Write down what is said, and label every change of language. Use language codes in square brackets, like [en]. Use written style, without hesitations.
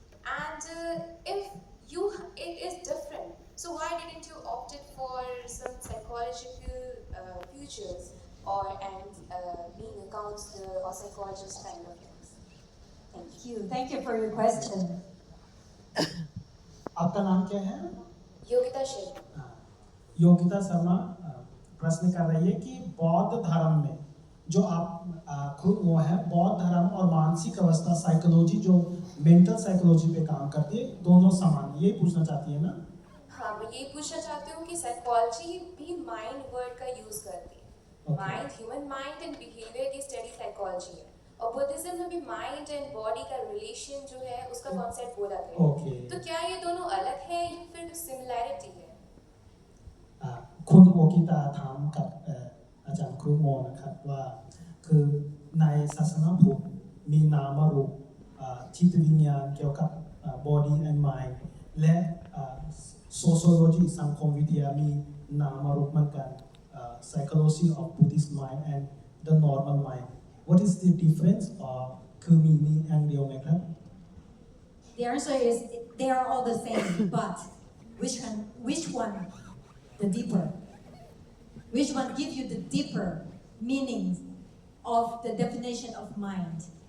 [en] And if it is different, so why didn't you opted for some psychological futures or being a counselor or psychologist kind of things? Thank you. Thank you for your question. [hi] आपका नाम क्या है? योगिता शर्मा। योगिता शर्मा प्रश्न कर रही है कि बौद्ध धर्म में जो आप खुद वो है, बौद्ध धर्म और मानसिक अवस्था साइकोलॉजी जो मेंटल साइकोलॉजी पे काम करती है, दोनों समान, ये पूछना चाहती है ना? हाँ, मैं ये पूछना चाहती हूँ कि साइकोलॉजी भी माइंड वर्ड का यूज करती है। Mind, [en] human mind and behaviour [hi] की स्टडी साइकोलॉजी है, और बुद्धिज्म में भी माइंड एंड बॉडी का रिलेशन जो है उसका कॉन्सेप्ट बोला गया है। तो क्या ये दोनों अलग है या फिर सिमिलैरिटी है? [th] คุณโอกิตาถามกับอาจารย์ครูโมนะครับว่าคือในศาสนาพุทธมีนามรูปจิตวิญญาณเกี่ยวกับ [en] body and mind [th] และ sociology สังคมวิทยามีนามรูปเหมือนกัน [en] psychology of Buddhist mind and the normal mind. What is the difference? [th] คือมีอันเดียวไหมครับ [en] The answer is they are all the same, but which one the deeper? Which one give you the deeper meanings of the definition of mind?